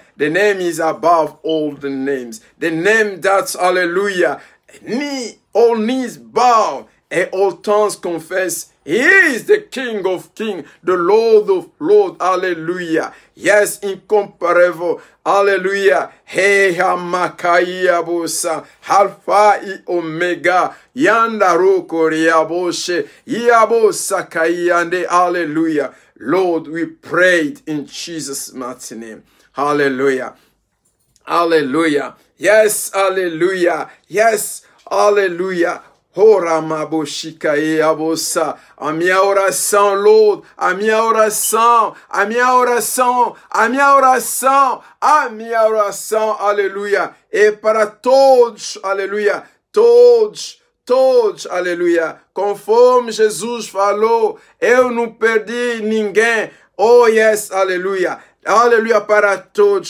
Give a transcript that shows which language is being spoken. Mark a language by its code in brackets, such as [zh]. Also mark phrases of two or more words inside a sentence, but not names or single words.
[en] The name is above all the names. The name that's, hallelujah, all knees bow and all tongues confess He is the King of kings, the Lord of lords. Hallelujah. Yes, incomparable. Hallelujah. Hey, Hamakaya Bosa, Alpha and Omega, Yandaro Koreaboshe, Yabosa Kayande. Hallelujah. Lord, we prayed in Jesus' mighty name. Hallelujah. Hallelujah. Yes, hallelujah. Yes, hallelujah. Ora maboshikae abosa. [pt] A minha oração, Lord. A minha oração. A minha oração. A minha oração. A minha oração. Aleluia. E para todos. Aleluia. Todos. Todos, aleluia, conforme Jesus falou, eu não perdi ninguém, [en] oh yes, [pt] aleluia, aleluia para todos,